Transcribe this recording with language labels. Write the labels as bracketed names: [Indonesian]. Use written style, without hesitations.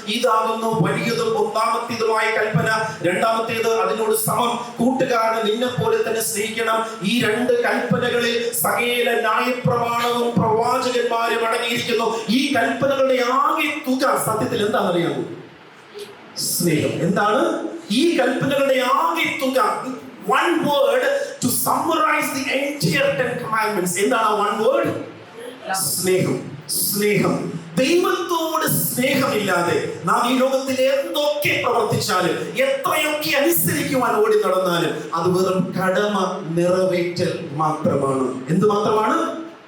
[Malayalam] ഇതാകുന്നു വലിയതും ഒന്നാമത്തേതുമായ കൽപ്പന. രണ്ടാമത്തേത് അതിനോട് സമം, കൂട്ടുകാരനെ നിന്നെ പോലെ തന്നെ സ്നേഹിക്കണം. ഈ 2 കൽപ്പനകളിൽ സകല ന്യായപ്രമാണവും പ്രവാചകന്മാരും അടങ്ങിയിരിക്കുന്നു. ഈ കൽപ്പനകളുടെ ആകെ തുക സത്യത്തിൽ എന്താണെന്നറിയാമോ? സ്നേഹം. എന്താണ് ഈ കൽപ്പനകളുടെ ആകെ തുക? [English] One word to summarize the entire 10 commandments. [Malayalam] എന്താണ് ആ one word? സ്നേഹം. സ്നേഹം. ദൈവത്തോട് സ്നേഹമില്ലാതെ നാം ഈ ലോകത്തിൽ എന്തൊക്കെ പ്രവർത്തിച്ചാലും എത്രയൊക്കെ അനുസരിക്കുവാൻ ഓടി നടന്നാലും അത് വെറും കടമ നിറവേറ്റൽ മാത്രമാണ്. എന്ത് മാത്രമാണ്?